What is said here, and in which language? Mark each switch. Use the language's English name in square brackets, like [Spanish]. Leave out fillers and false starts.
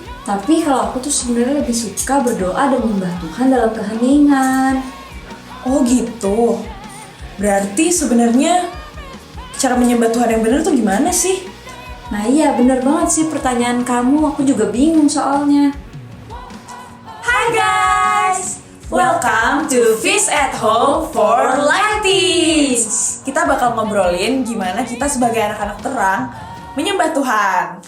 [Indonesian] Tapi kalau aku tuh sebenarnya lebih suka berdoa dan menyembah Tuhan dalam keheningan. Oh gitu. Berarti sebenarnya cara menyembah Tuhan yang benar tuh gimana sih? Nah iya, bener banget sih pertanyaan kamu. Aku juga bingung soalnya. [English] Hai guys, welcome to Feast at Home for Lighties. [Indonesian] Kita bakal ngobrolin gimana kita sebagai anak-anak terang menyembah Tuhan.